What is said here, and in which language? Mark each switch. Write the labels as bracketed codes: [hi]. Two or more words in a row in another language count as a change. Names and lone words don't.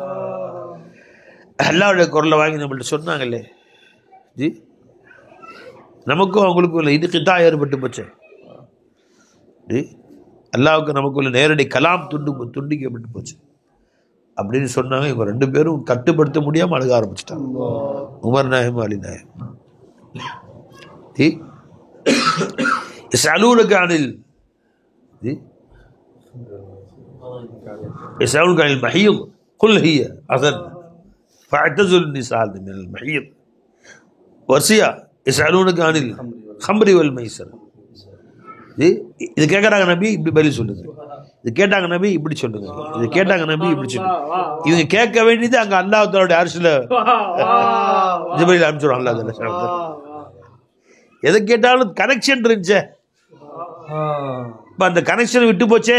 [ta] அல்லாவுடைய குரலை வாங்கி நம்மள்ட்ட சொன்னாங்களே ஜி, நமக்கும் அவங்களுக்கும் இல்லை இது கிட்டா ஏற்பட்டு போச்சு. ஜி அல்லாவுக்கு நமக்குள்ள நேரடி கலாம் துண்டிக்கப்பட்டு போச்சு அப்படின்னு சொன்னாங்க. இவங்க ரெண்டு பேரும் கட்டுப்படுத்த முடியாமல் அழுக ஆரம்பிச்சிட்டாங்க, உமர் நாயகம் அலி நாயகம். [ar] يسألونك عن يسألونك عن المحيض قل هي أذى فاعتزلوا النساء من المحيض. வரிசையா يسألونك عن الخمر والميسر. [ta] இது கேட்குறாங்க நபி இப்படி பதில் சொல்லுங்க, இது கேட்டாங்க நபி இப்படி சொல்லுங்க, இது கேட்டாங்க நபி இப்படி சொல்லுங்க. இவங்க கேட்க வேண்டியது அங்கே அல்லாஹ் தஆலாவுடைய அர்ஷ்ல ஜிப்ரீல் அனுப்பிச்சுடுவாங்க. அல்லாஹ் எதை கேட்டாலும் கனெக்ஷன் இருந்துச்சே, அந்த கனெக்ஷன் விட்டு போச்சே.